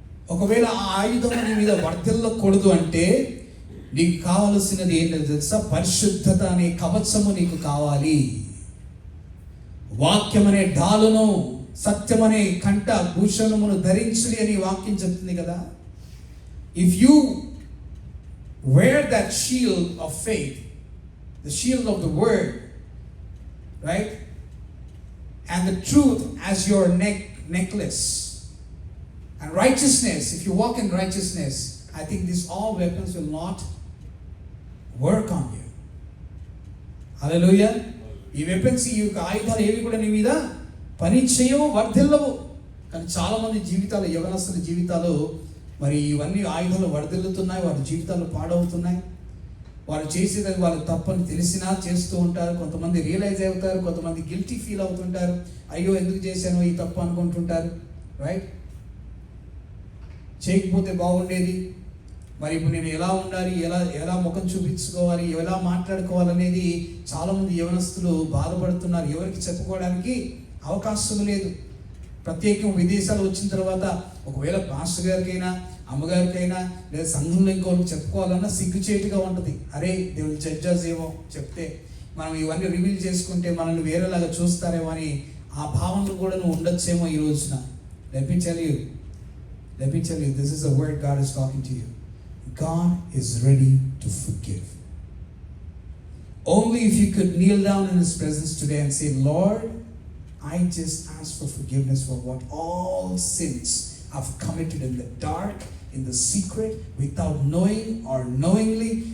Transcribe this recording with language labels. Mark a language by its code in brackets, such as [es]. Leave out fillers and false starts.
[te] ఒకవేళ ఆ ఆయుధం నీ మీద వర్ధిల్లకూడదు అంటే నీకు కావలసినది ఏంటో తెలుసా? పరిశుద్ధత అనే కవచము నీకు కావాలి. వాక్యం అనే డాలును, సత్యం అనే కంఠ భూషణమును ధరించుడి అని వాక్యం చెప్తుంది కదా. [en] If you wear that shield of faith, the shield of the word, right, and the truth as your necklace, and righteousness, if you walk in righteousness, I think these all weapons will not work on you. Hallelujah. [te] ఈ weapons, ఈ ఆయుధాలు ఏవి కూడా నీ మీద పని చేయవు, వర్ధిల్లవు. కానీ చాలా మంది జీవితాలు, యవనస్తుల జీవితాలు మరి ఇవన్నీ ఆయుధాలు వర్ధిల్లుతున్నాయి, వారి జీవితాలు పాడవుతున్నాయి. వారు చేసేది వాళ్ళు తప్పని తెలిసినా చేస్తూ ఉంటారు. కొంతమంది రియలైజ్ అవుతారు, కొంతమంది గిల్టీ ఫీల్ అవుతుంటారు, అయ్యో ఎందుకు చేశాను ఈ తప్పు అనుకుంటుంటారు, రైట్? చేయకపోతే బాగుండేది, మరి ఇప్పుడు నేను ఎలా ఉండాలి, ఎలా ముఖం చూపించుకోవాలి, ఎలా మాట్లాడుకోవాలనేది చాలామంది యవనస్తులు బాధపడుతున్నారు. ఎవరికి చెప్పుకోవడానికి అవకాశం లేదు. ప్రత్యేకం విదేశాలు వచ్చిన తర్వాత ఒకవేళ పాస్టర్ గారికైనా అమ్మగారికైనా లేదా సంఘంలో ఇంకోరికి చెప్పుకోవాలన్నా సిగ్గుచేటుగా ఉంటుంది. అరే [en] they will judge us [te] ఏమో చెప్తే, మనం ఇవన్నీ రివీల్ చేసుకుంటే మనల్ని వేరేలాగా చూస్తారేమో అని ఆ భావనలు కూడా నువ్వు ఉండొచ్చేమో ఈ రోజున. [en] Let me tell you, this is the word God is talking to you. God is ready to forgive. Only if you could kneel down in His presence today and say, Lord, I just ask for forgiveness for what all sins I've committed in the dark, in the secret, without knowing or knowingly.